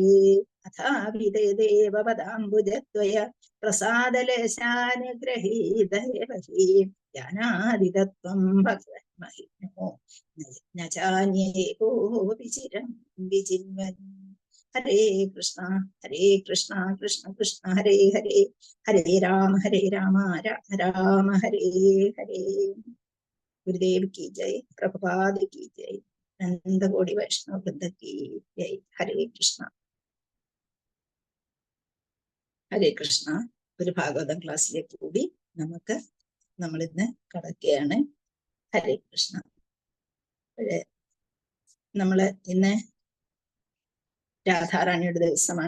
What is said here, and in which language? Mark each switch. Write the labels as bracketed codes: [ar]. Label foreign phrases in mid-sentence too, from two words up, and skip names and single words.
[sa] അഥാവിധേ ദേവപദാംബുജദ്വയ പ്രസാദലേശാനുഗ്രഹീതേവ ഹി ജ്ഞാനാദിതത്വം ഭഗവന്മഹിമോ ന ചാന്യേ കോപി ചിരം വിജിന്വൻ. ഹരേ കൃഷ്ണ കൃഷ്ണ കൃഷ്ണ ഹരേ ഹരേ ഹരേ രാമ രാമ രാമ ഹരേ ഹരേ. [hi] ഗുരുദേവ് की जय, प्रभुपाद की जय, नंद कोटि वैष्णव वृंद की जय. [sa] हरे कृष्ण ഹരേ കൃഷ്ണ. [ml] ഒരു ഭാഗവതം ക്ലാസ്സിലേക്ക് കൂടി നമ്മൾ ഇന്ന് കടക്കുകയാണ്. [sa] ഹരേ കൃഷ്ണ. [ml] നമ്മള് ഇന്ന് രാധാറാണിയുടെ ദിവസമാണ്.